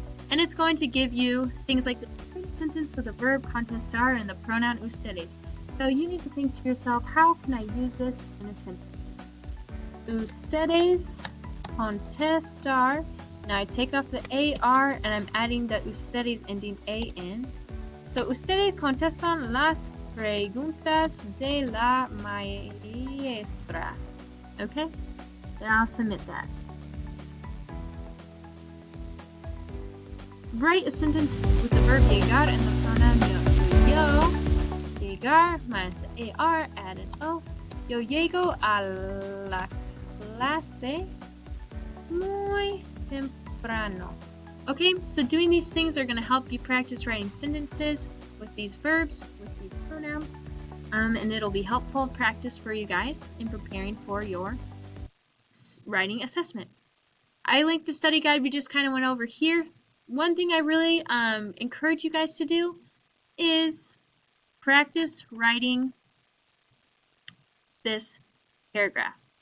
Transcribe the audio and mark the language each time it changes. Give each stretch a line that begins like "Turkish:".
English: And it's going to give you things like this sentence with the verb contestar and the pronoun ustedes. So you need to think to yourself, how can I use this in a sentence?
Spanish: Ustedes contestar.
English: Now I take off the AR and I'm adding the ustedes ending AN.
Spanish: So ustedes contestan las preguntas de la maestra.
English: Okay? Then I'll submit that. Write a sentence with the verb llegar and the pronoun yo. So
Spanish: yo, llegar
English: minus the AR, add an O.
Spanish: Yo llego a la clase muy temprano.
English: Okay, so doing these things are going to help you practice writing sentences with these verbs, with these pronouns, and it'll be helpful practice for you guys in preparing for your writing assessment. I linked the study guide we just kind of went over here. One thing I really encourage you guys to do is practice writing this paragraph.